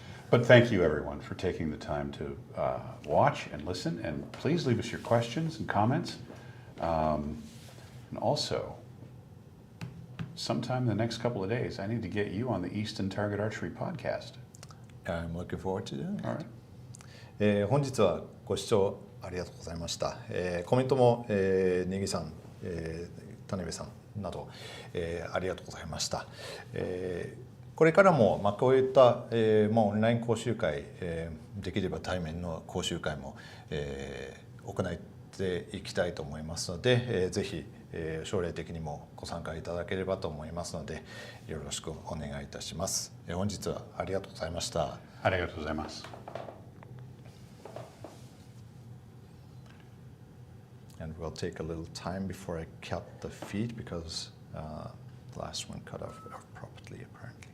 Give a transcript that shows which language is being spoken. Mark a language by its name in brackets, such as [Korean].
[English] But thank you, everyone, for taking the time to watch and listen. And please leave us your questions and comments. And also, sometime in the next couple of days, I need to get you on the Easton Target Archery podcast. I'm looking forward to doing it. All right. [Japanese] 本日はご視聴ありがとうございました。コメントも、ネギさん、種部さんなど、ありがとうございました。これからも、こういった、オンライン講習会、できれば対面の講習会も、行っていきたいと思いますので、ぜひ、将来的にもご参加いただければと思いますので、よろしくお願いいたします。本日はありがとうございました。ありがとうございます。 [English] And we'll take a little time before I cut the feed because the last one cut off properly, apparently.